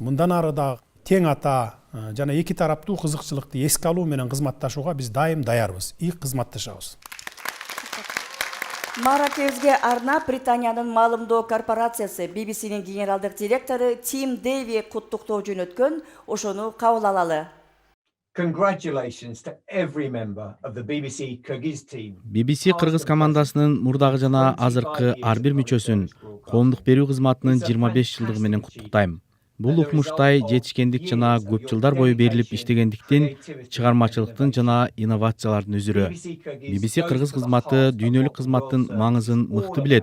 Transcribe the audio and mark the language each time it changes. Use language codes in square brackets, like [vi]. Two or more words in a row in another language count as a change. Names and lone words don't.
[ky] Мындан ары дагы тең ата жана эки тараптуу кызыкчылыкты эске алуу менен кызматташууга биз дайым даярбыз, кызматташабыз. Маракешке арнап Британиянын маалымдоо корпорациясы BBC'нин генералдык директору Тим Дэви куттуктоо жөнөткөн, ошону кабыл алалы. [en] Congratulations to every member of the BBC Kyrgyz team. [ky] BBC Кыргыз командасынын мурдагы жана азыркы ар бир мүчөсүн коомдук берүү кызматынын 25 жылдыгы менен куттуктайм. Бул укмуштай жетишкендик жана көп жылдар бою берилип иштегендиктин, чыгармачылыктын жана инновациялардын үзүрү. BBC Кыргыз кызматы дүйнөлүк кызматтын маңызын мыкты билет.